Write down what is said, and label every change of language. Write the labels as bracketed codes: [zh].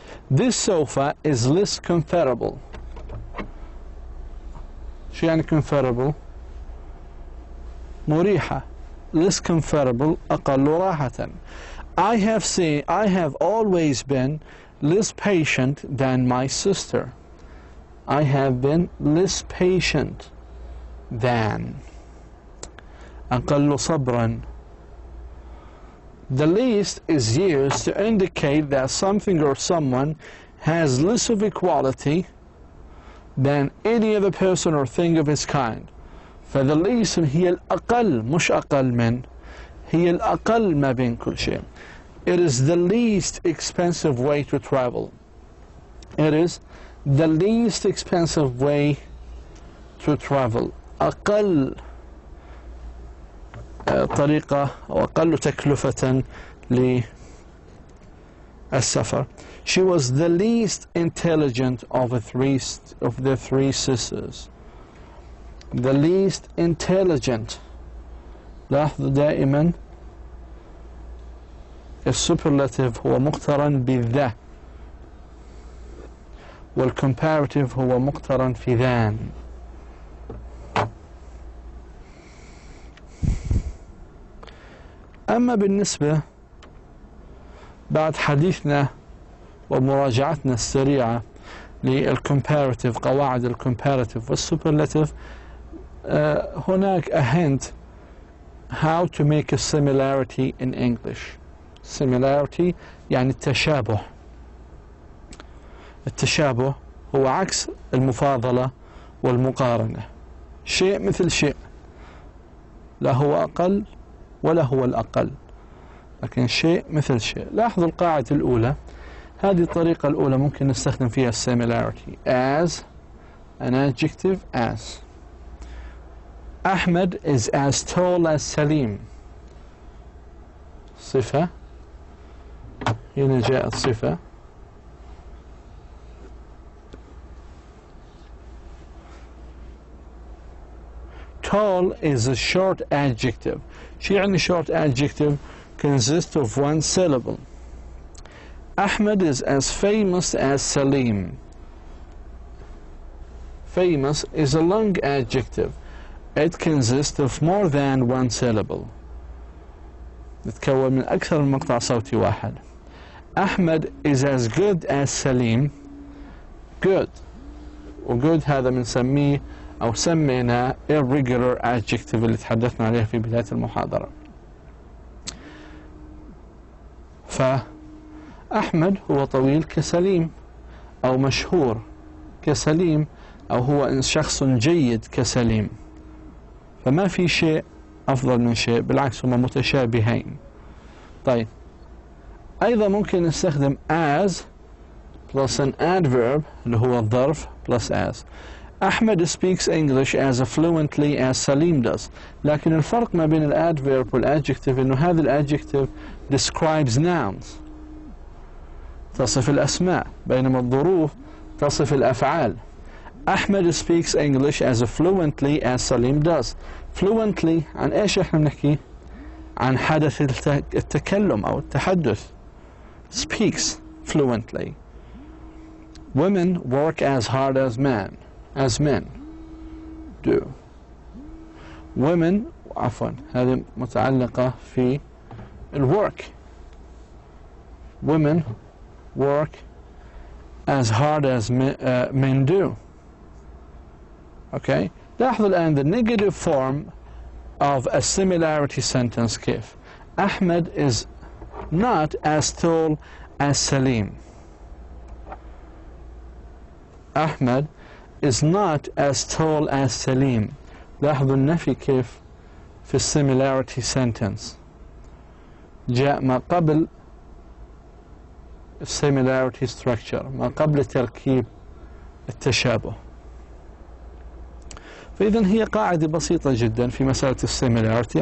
[en] This sofa is less comfortable. [ar] شو يعني comfortable؟ مريحة. [en] Less comfortable [ar] أقل راحة. [en] I have always been less patient than my sister. I have been less patient than. [ar] أقل صبرا. [en] The least is used to indicate that something or someone has less of a quality than any other person or thing of its kind. [ar] ف [en] the least [ar] هي الأقل، مش أقل من، هي الأقل ما بين كل شيء. [en] It is the least expensive way to travel. It is the least expensive way to travel. [ar] أقل طريقة أو أقل تكلفة للسفر. [en] She was the least intelligent of the three sisters. The least intelligent. [ar] لاحظوا دائما السوبرلاتيف هو مقترن بالذا، والكمباراتيف هو مقترن في ذان. أما بالنسبة بعد حديثنا ومراجعتنا السريعة للكمباراتيف، قواعد الكمباراتيف والسوبرلاتيف، هناك [en] a hint how to make a similarity in English. [ar] Similarity يعني التشابه. التشابه هو عكس المفاضلة والمقارنة. شيء مثل شيء، لا هو أقل ولا هو الأقل، لكن شيء مثل شيء. لاحظوا القاعدة الأولى، هذه الطريقة الأولى ممكن نستخدم فيها [en] similarity as an adjective as. Ahmed is as tall as Salim. [ar] صفة، هنا جاءت صفة. [en] Tall is a short adjective. [ar] شو يعني [en] short adjective؟ consists of one syllable. Ahmed is as famous as Salim. Famous is a long adjective. It consists of more than one syllable. [ar] تتكون من أكثر من مقطع صوتي واحد. [en] Ahmed is as good as Salim. Good. [ar] وgood هذا بنسميه أو سمينا [en] irregular adjective [ar] اللي تحدثنا عليه في بداية المحاضرة. فأحمد هو طويل كسليم، أو مشهور كسليم، أو هو شخص جيد كسليم. فما في شيء أفضل من شيء، بالعكس هما متشابهين. طيب أيضا ممكن نستخدم [en] as plus an adverb [ar] اللي هو الظرف [en] plus as. Ahmed speaks English as fluently as Salim does. [ar] لكن الفرق ما بين الادفيرب والادجكتيف انه هذا الادجكتيف [en] describes nouns، [ar] تصف الاسماء، بينما الظروف تصف الافعال. [en] Ahmed speaks English as fluently as Salim does. [ar] Fluently عن ايش احنا بنحكي؟ عن حدث التكلم او التحدث. [en] Speaks fluently. Women work as hard as men do. [ar] Women عفوا هذه متعلقة في الwork. [en] Women work as hard as men do. Okay. [ar] لاحظوا الآن [en] the negative form of a similarity sentence [ar] كيف. [en] Ahmed is not as tall as Salim. Ahmed is not as tall as Salim. [ar] لاحظوا النفي كيف في [en] similarity sentence [ar] جاء ما قبل [en] similarity structure، [ar] ما قبل تركيب التشابه. فإذا هي قاعدة بسيطة جدا في مسألة السيميلاريتي.